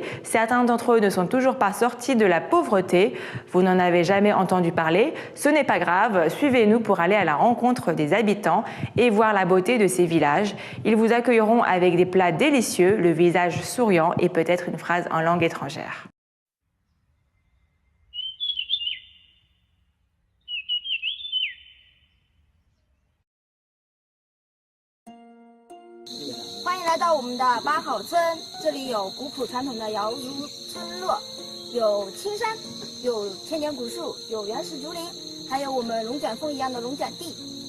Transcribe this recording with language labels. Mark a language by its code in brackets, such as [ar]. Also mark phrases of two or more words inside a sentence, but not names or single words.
[fr] Certains d'entre eux ne sont toujours pas sortis de la pauvreté. Vous n'en avez jamais entendu parler. Ce n'est pas grave, suivez-nous pour aller à la rencontre des habitants et voir la beauté de ces villages. Ils vous accueilleront avec des plats délicieux, le visage souriant et peut-être une phrase en langue étrangère. [zh] 欢迎来到我们的八好村，这里有古朴传统的瑶族村落，有青山，有千年古树，有原始竹林，还有我们龙卷风一样的龙卷地。